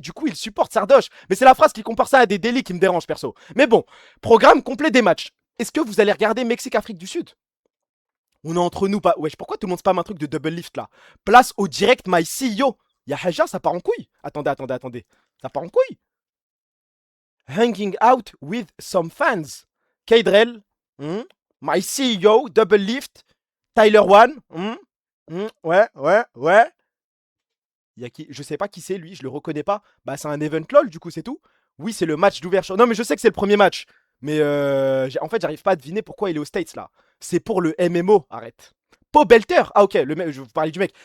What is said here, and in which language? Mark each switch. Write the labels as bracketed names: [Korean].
[French] Du coup, il supporte Sardoche. Mais c'est la phrase qui compare ça à des délits qui me dérange, perso. Mais bon, programme complet des matchs. Est-ce que vous allez regarder Mexique-Afrique du Sud? On est entre nous, pas. Wesh, pourquoi tout le monde spam un truc de double lift là? Place au direct my CEO. Y'a Haja, ça part en couille. Attendez. Ça part en couille. [English] Hanging out with some fans. Kaydrel, my CEO, double lift. [French] Tyler One, ouais. Y'a qui? Je sais pas qui c'est lui, je le reconnais pas. Bah, c'est un event lol, du coup, c'est tout. Oui, c'est le match d'ouverture. Non, mais je sais que c'est le premier match. Mais en fait, j'arrive pas à deviner pourquoi il est aux States là. C'est pour le MMO, arrête. Po Belter. Ah, ok, le mec, je vous parlais du mec.